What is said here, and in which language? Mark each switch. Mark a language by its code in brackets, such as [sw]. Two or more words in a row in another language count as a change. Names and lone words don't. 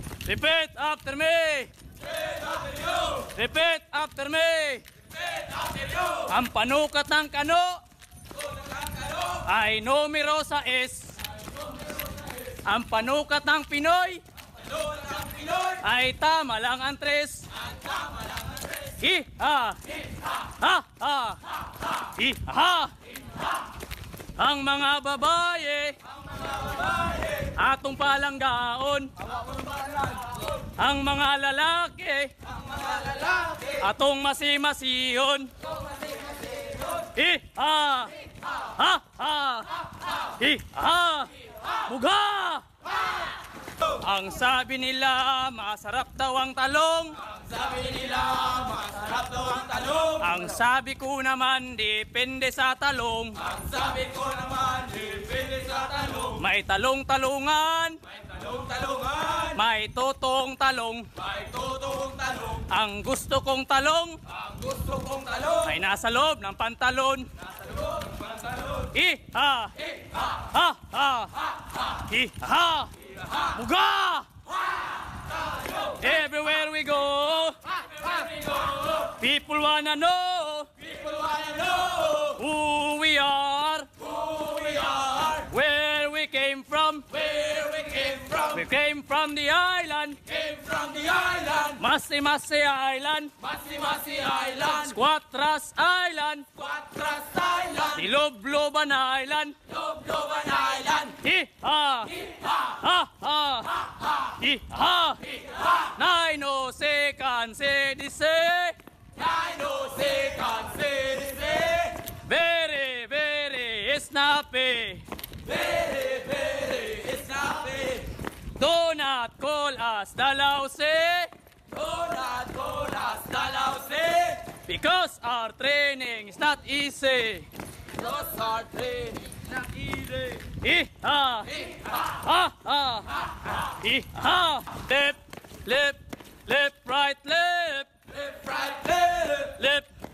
[en] Repeat after me. Repeat after you. Repeat after me. Repeat after you. [tl] Ang panukat ng kano Panukat ng kano ay numero sa S. Ang panukat ng Pinoy panukat ng Pinoy ay tama lang ang tres. at tama lang ang tres. Hi-ha! Ha-ha! Hi-ha! [ceb] Ang mga babae atong palanggaon. Ang mga lalaki atong masimasiyon. Hi-ha! Ha-ha! Hi-ha! Buga! [tl] Ang sabi nila, masarap daw ang talong. Sabi nila, masarap daw ang talong. Ang sabi ko naman, depende sa talong. Ang sabi ko naman, depende sa talong. May talong-talungan, May talong-talungan, may totong talong. may totoong talong. Ang gusto kong talong Ang gusto kong talong, ay nasa loob ng pantalon. nasa loob ng pantalon. Iha! Ha! Ha! Iha! Buga! [en] Everywhere we go, people wanna know People wanna know who we are, who we are, where we came from. where we came from. We came from the island, Came from the island, Masi-Masi Island, Masi-Masi Island, Squatras Island, Quatras Island, Ilobloban Island. Lobloban Island. Iha! Ha! Ha! Iha! 9 seconds, say. Dino second city, Very, very snappy. very, very snappy. Do not call us Dalausi Do not call us Dalausi, because our training is not easy. those are training not easy. Iha! Ha! Ha! Iha! Left, left, left, right, left. Left, right, left, Left,